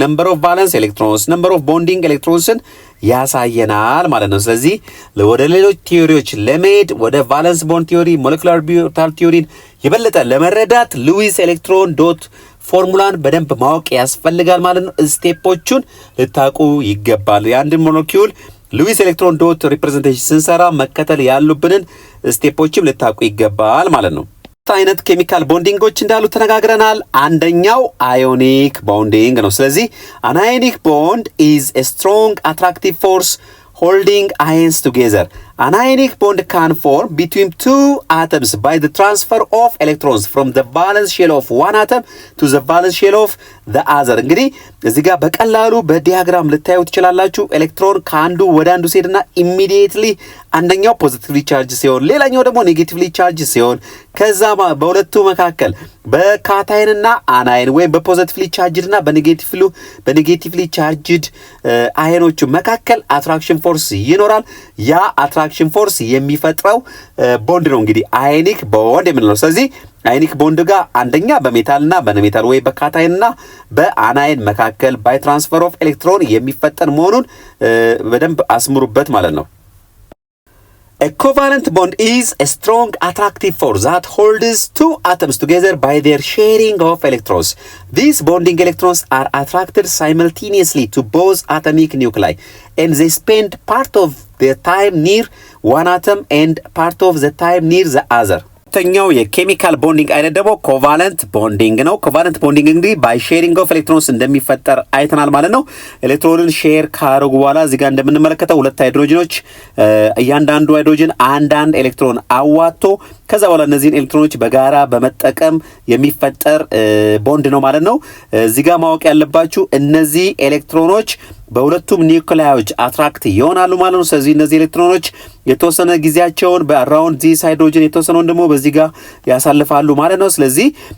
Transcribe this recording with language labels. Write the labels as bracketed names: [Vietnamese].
[Amharic] ነምበር ኦፍ ቫለንስ ኤሌክትሮንስ፣ ነምበር ኦፍ ቦንዲንግ ኤሌክትሮንስን ያሳየናል ማለት ነው። ስለዚህ ወደ ሌሎች ቲዮሪዎች ለመሄድ ወደ ቫለንስ ቦንድ ቲዮሪ፣ ሞለኪውላር ኦርቢታል ቲዮሪን የበለጠ ለመረዳት ሉዊስ ኤሌክትሮን ዶት ፎርሙላን በደንብ ማወቅ ያስፈልጋል ማለት ነው። ስቴፖቹን ልታቁ ይገባል። የአንድን ሞለኪውል ሉዊስ ኤሌክትሮን ዶት ሪፕሬዘንቴሽን ስንሰራ መከተል ያሉብንን ስቴፖችም ልታቁ ይገባል ማለት ነው። አይነት ኬሚካል ቦንዲንጎች እንዳሉ ተነጋግረናል። አንደኛው አዮኒክ ቦንዲንግ ነው። ስለዚህ [English] an ionic bond is a strong attractive force holding ions together. An ionic bond can form between two atoms by the transfer of electrons from the valence shell of one atom to the valence shell of the other. [Amharic] እንግዲህ እዚህ ጋር በቀላሉ በዲያግራም ልታዩት ትችላላችሁ። ኤሌክትሮን ከአንዱ ወደ አንዱ ሲሄድና ኢሚዲየትሊ አንደኛው ፖዚቲቭሊ ቻርጅ ሲሆን ሌላኛው ደግሞ ኔጌቲቭሊ ቻርጅ ሲሆን ከዛ በሁለቱ መካከል በካታይንና አናይን ወይም በፖዚቲቭሊ ቻርጅድና በኔጌቲቭሊ ቻርጅድ አየኖቹ መካከል አትራክሽን ፎርስ ይኖራል። ያ አትራክሽን ፎርስ የሚፈጥረው ቦንድ ነው እንግዲህ አዮኒክ ቦንድ የምንለው። ስለዚህ አዮኒክ ቦንድ ጋር አንደኛ በሜታልና በነሜታል ወይ በካታይንና በአናይን መካከል ባይ ትራንስፈር ኦፍ ኤሌክትሮን የሚፈጠር መሆኑን በደንብ አስምሩበት ማለት ነው። [English] A covalent bond is a strong attractive force that holds two atoms together by their sharing of electrons. These bonding electrons are attracted simultaneously to both atomic nuclei, and they spend part of their time near one atom and part of the time near the other. [Amharic] ሁለተኛው የኬሚካል ቦንዲንግ አይነት ደግሞ ኮቫለንት ቦንዲንግ ነው። ኮቫለንት ቦንዲንግ እንግዲህ ባይ ሼሪንግ ኦፍ ኤሌክትሮንስ እንደሚፈጠር አይተናል ማለት ነው። ኤሌክትሮንን ሼር ካረጉ በኋላ እዚህ ጋር እንደምንመለከተው ሁለት ሃይድሮጅኖች እያንዳንዱ ሃይድሮጅን አንዳንድ ኤሌክትሮን አዋጥቶ ከዛ በኋላ እነዚህን ኤሌክትሮኖች በጋራ በመጠቀም የሚፈጠር ቦንድ ነው ማለት ነው። እዚህ ጋር ማወቅ ያለባችሁ እነዚህ ኤሌክትሮኖች በሁለቱም ኒውክሊዮች አትራክት ይሆናሉ ማለት ነው። ስለዚህ እነዚህ ኤሌክትሮኖች የተወሰነ ጊዜያቸውን በአራውንድ ዲስ ሃይድሮጅን የተወሰነውን ደግሞ በዚህ ጋር ያሳልፋሉ ማለት ነው። ስለዚህ